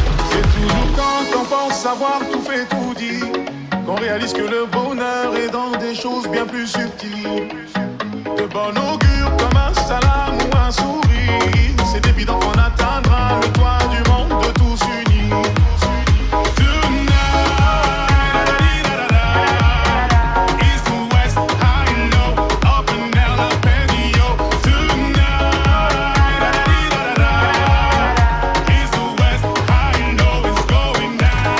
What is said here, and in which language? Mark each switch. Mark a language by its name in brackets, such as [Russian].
[French] C'est toujours quand on pense avoir tout fait, tout dit, qu'on réalise que le bonheur est dans des choses bien plus subtiles. De bon augure comme un salam ou un sourire, c'est évident qu'on atteindra le toit du monde de tous unis. [English] Tonight, da-da-dee-da-da-da. East to west, high and low, up and down, up and yo. Tonight, da-da-dee-da-da-da. East to west, high and low, it's going down.